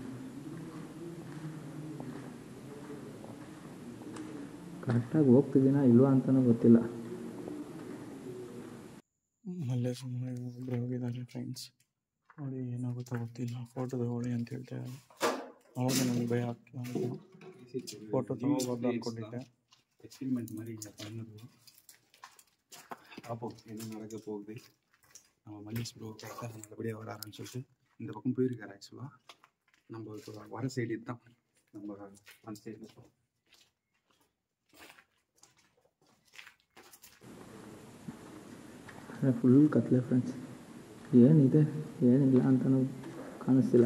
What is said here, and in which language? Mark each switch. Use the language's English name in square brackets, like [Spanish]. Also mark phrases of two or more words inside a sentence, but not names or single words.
[Kannada] ಕರೆಕ್ಟಾಗಿ ಹೋಗ್ತಿದ್ದೀನ ಇಲ್ವಾ ಅಂತಲೂ ಗೊತ್ತಿಲ್ಲ. ಮಲ್ಲೆ ಸುಮ್ಮನೆ ಒಬ್ಬರು ಹೋಗಿದ್ದಾರೆ ಫ್ರೆಂಡ್ಸ್. ನೋಡಿ ಏನಾಗುತ್ತೋ ಗೊತ್ತಿಲ್ಲ. ಫೋಟೋ ತಗೊಳ್ಳಿ ಅಂತ ಹೇಳ್ತಾ ಇದ್ದಾರೆ. ಅವಾಗ ನನಗೆ ಭಯ ಆಗ್ತಿಲ್ಲ ಅಂತ ಫೋಟೋ ತಗೋಬಾರ್ದು ಅಂದ್ಕೊಂಡಿದ್ದೆ. [Tamil] எக்ஸ்பெரிமெண்ட் மாதிரி இங்கே பண்ணது. பார்ப்போம் என்ன நடக்க போகுது. நம்ம மல்லேஷ் ப்ரோ கரெக்டாக நல்லபடியாக வராருன்னு சொல்லிட்டு இந்த பக்கம் போயிருக்காரு. ஆக்சுவலாக நம்ம இப்போ வர சைடு இதுதான் நம்ம அந்த சைடில் [Kannada] ಫುಲ್ ಕತ್ಲೆ ಫ್ರೆಂಡ್ಸ್. ಏನಿದೆ ಏನಿಲ್ಲ ಅಂತಲೂ ಕಾಣಿಸ್ತಿಲ್ಲ.